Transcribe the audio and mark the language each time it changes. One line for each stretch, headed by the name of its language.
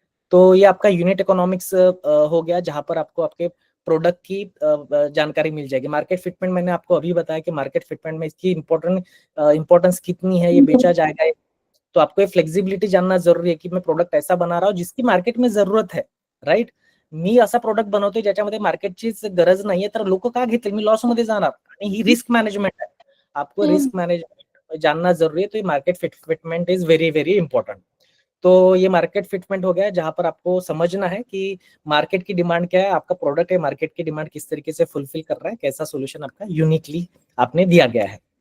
Hindi: तो ये आपका यूनिट इकोनॉमिक्स हो गया, जहां पर आपको आपके प्रोडक्ट की जानकारी मिल जाएगी। मार्केट फिटमेंट मैंने आपको अभी बताया कि मार्केट फिटमेंट में इसकी इंपॉर्टेंस कितनी है, ये बेचा जाएगा, तो आपको ये फ्लेक्सिबिलिटी जानना जरुरी आहे की मैं प्रोडक्ट ऐसा बना रहा हूं जिसकी मार्केट में जरूरत है, राईट।
Marathi: मी असा प्रोडक्ट बनवतोय ज्याच्यामध्ये मार्केटचीच गरज नाहीये, तर लोक का घेतील, मी लॉस मध्ये जाणार, आणि ही रिस्क मैनेजमेंट है।
Hindi: आपको रिस्क मैनेजमेंट जानना जरूरी है, तो ये market fitment
English: Is very very important.
Hindi: तो ये मार्केट फिटमेंट हो गया जहां पर आपको समझना है कि मार्केट की डिमांड क्या है, आपका प्रोडक्ट है मार्केट की डिमांड किस तरीके से फुलफिल कर रहा है, कैसा सोल्यूशन आपका यूनिकली आपने दिया गया है।